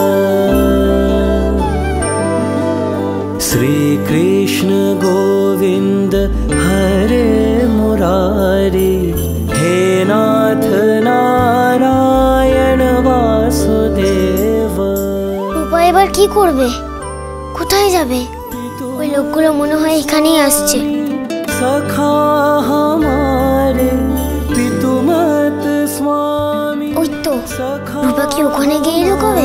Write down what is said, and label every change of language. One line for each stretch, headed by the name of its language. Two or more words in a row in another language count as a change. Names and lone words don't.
Sanskrit: श्री कृष्ण गोविंद हरे मुरारी, हे नाथ नारायण वासुदेव।
Bangla: রূপা এবার কি করবে? কোথায় যাবে? ওই লোকগুলো মনে হয় এখানেই আসছে।
Hindi: सखा हमारे पितुमत स्वामी,
Bangla: ওই তো রূপা কি ওখানে গিয়ে লুকোবে?